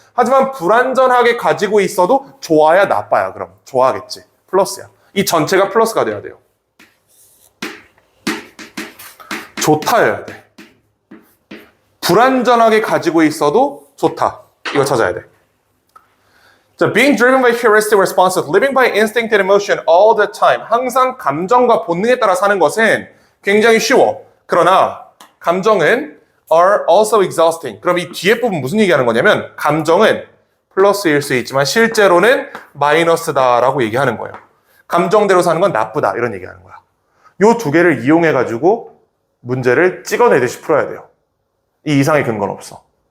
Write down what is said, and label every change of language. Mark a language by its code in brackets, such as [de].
[ko] 하지만 불완전하게 가지고 있어도 좋아야 나빠야. 그럼 좋아하겠지. 플러스야. 이 전체가 플러스가 돼야 돼요. 좋다여야 돼. 불완전하게 가지고 있어도 좋다. 이거 찾아야 돼. [en] 자, being driven by heuristic responses, living by instinct and emotion all the time. [ko] 항상 감정과 본능에 따라 사는 것은 굉장히 쉬워. 그러나 감정은 [en] are also exhausting. [ko] 그럼 이 뒤에 부분 무슨 얘기하는 거냐면 감정은 플러스일 수 있지만 실제로는 마이너스다라고 얘기하는 거예요. 감정대로 사는 건 나쁘다 이런 얘기하는 거야. 요 두 개를 이용해가지고 문제를 찍어내듯이 풀어야 돼요. 이 이상의 근거는 없어.